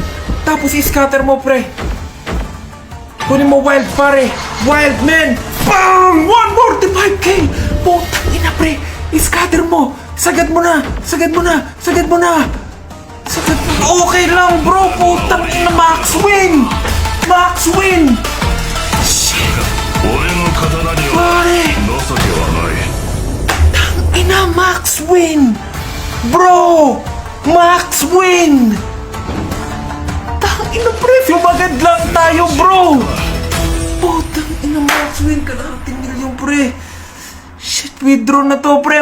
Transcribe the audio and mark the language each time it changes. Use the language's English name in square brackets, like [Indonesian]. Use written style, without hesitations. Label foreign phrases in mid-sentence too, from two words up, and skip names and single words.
[Filipino] Tapos scatter mo, pre! Kunin mo wild, pare! [English] Wild, men! Bang! [Filipino] 145k! Putang ina, pre! Scatter mo! Sagad mo na! Sagad mo na! Sagad mo na! Sagad mo! Okay lang, bro! Putang ina, [English] max win! Max win! [Japanese] 俺の刀には [Filipino] Pare! [Japanese] 情けはない。 [English] Ina, max win! Bro! Max win! [Filipino] Tangina, pre! Lumagad lang tayo, bro! Putang ina, [English] max win! [Filipino] Kalahating milyon, pre! [English] Shit, withdraw [Filipino] na to, pre!